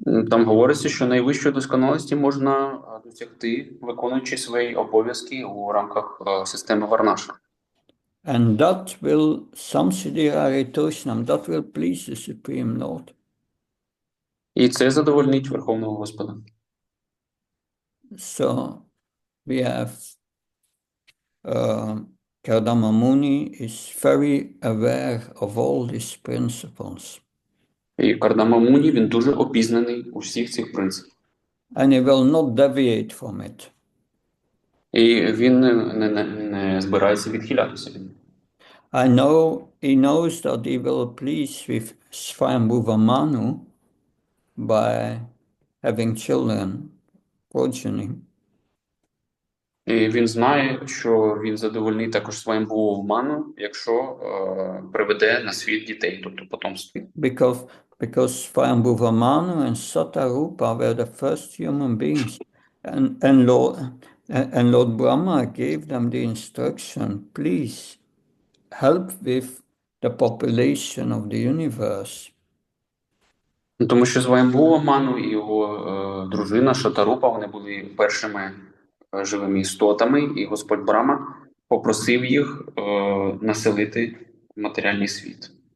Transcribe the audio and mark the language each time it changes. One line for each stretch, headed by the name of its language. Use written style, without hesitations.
Ukrainian: Там говориться, що найвищої досконалості можна досягти, виконуючи свої обов'язки у рамках системи варнашрам.
English: And that will
Sanskrit: samsiddhir aritoshanam,
English: that will please the Supreme Lord.
Ukrainian: І це задовольнить Верховного Господа.
English: So we have Kardama Muni is very aware of all these principles.
Ukrainian: І Кардама Муні, він дуже обізнаний у всіх цих принципах.
English: And he will not deviate from it.
Ukrainian: І він не збирається відхилятися від них.
English: He knows that he will please with Swayambhuva Manu by having children, progeny.
Ukrainian: І він знає, що він задовольнить також своїм Ману, якщо приведе на світ дітей, тобто потомство.
English: Because Swayambhuva Manu and Satarupa were the first human beings, and Lord Brahma gave them the instruction, please help with the population of the universe.
Ukrainian: Тому що Свайамбхува Ману і його дружина Шатарупа, вони були першими живими істотами, і Господь Брахма попросив їх населити матеріальний світ.